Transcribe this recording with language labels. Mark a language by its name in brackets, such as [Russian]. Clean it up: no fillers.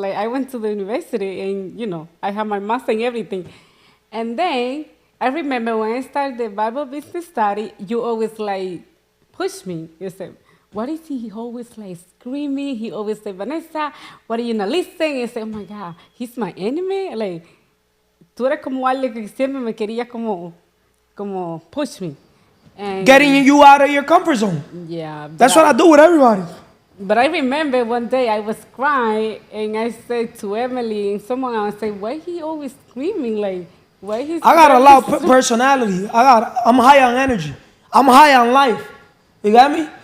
[English] Like, I went to the university and, you know, I have my master and everything. And then I remember when I started the Bible business study, you always like push me. You said, what is he always like screaming? He always say, Vanessa, what are you not listening? And I say, oh my God, he's my enemy. [Spanish] Like, tú eres como alguien que siempre me quería como [English] push me. And getting you out of your comfort zone. Yeah. That's what I do with everybody. But I remember one day I was crying and I said to Emily and someone else, I said, why he always screaming? Like, why he's I got a loud personality. I'm high on energy. I'm high on life. You got me?